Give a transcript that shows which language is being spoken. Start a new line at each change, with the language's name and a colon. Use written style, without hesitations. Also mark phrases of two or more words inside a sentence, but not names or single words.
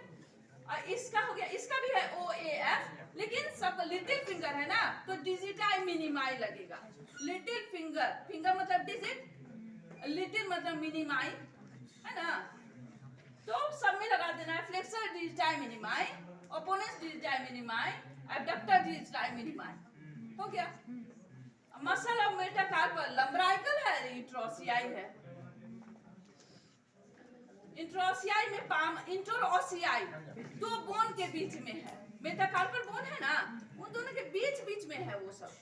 Hindi: और इसका हो गया, इसका भी है ओ ए एफ, लेकिन सब
English: little finger
Hindi: है ना, तो
Latin: digiti minimi
Hindi: लगेगा।
English: little finger,
Hindi: फिंगर मतलब डिजिट, लिटिल मतलब मिनिमाई, है ना। तो सब में लगा देना है
Latin: flexor digiti minimi, opponens digiti minimi, abductor digiti minimi.
Hindi: हो गया.
English: muscle of metacarpal lumbrical
Hindi: है, इंट्रोसियाई है. इंट्रोसियाई में
Latin: palm interossei
Hindi: दो बोन के बीच में है.
English: metacarpal bone
Hindi: है ना, उन दोनों के बीच में है वो सब.